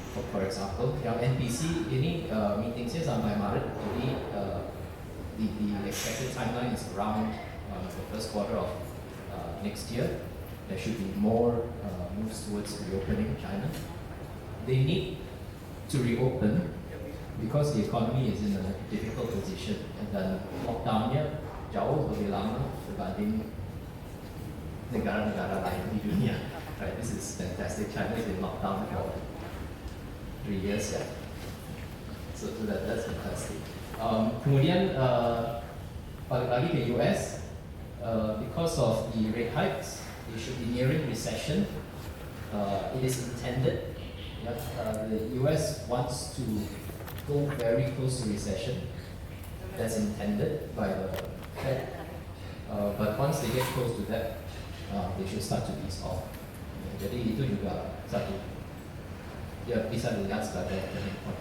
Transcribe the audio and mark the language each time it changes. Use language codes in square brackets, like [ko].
[en] For example, [id] yang NPC ini meetingsnya sampai Maret. [en] Jadi the expected timeline is around the first quarter of next year. There should be more moves towards reopening China. They need to reopen because the economy is in a difficult position [id] dan lockdown-nya jauh lebih lama dibanding negara-negara lain di dunia. [en] Right, this is fantastic. China has been locked down for 3 years, yeah. So that's fantastic. [id] Kemudian balik lagi ke US, [en] because of the rate hikes, they should be nearing recession. It is intended. The US wants to go very close to recession. That's intended by the Fed. But once they get close to that, they should start to ease off. [id] Jadi itu juga satu. Ya bisa dilihat sebagai turning point.